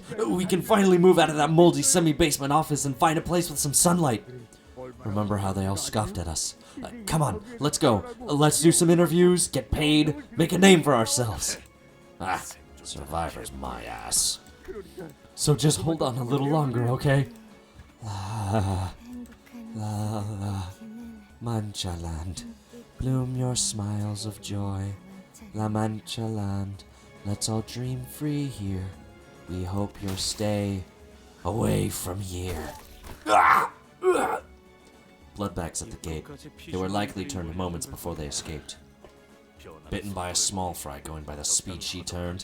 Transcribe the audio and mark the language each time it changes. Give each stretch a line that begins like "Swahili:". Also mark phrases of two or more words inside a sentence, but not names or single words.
English: We can finally move out of that moldy semi-basement office and find a place with some sunlight. Remember how they all scoffed at us? Come on, let's go. Let's do some interviews, get paid, make a name for ourselves. Ah, survivor's my ass. So just hold on a little longer, okay? La la la, Mancha Land, bloom your smiles of joy. La Mancha Land, let's all dream free here. We hope you'll stay away from here. Bloodbags at the gate. They were likely turned moments before they escaped. Bitten by a small fry going by the speed she turned.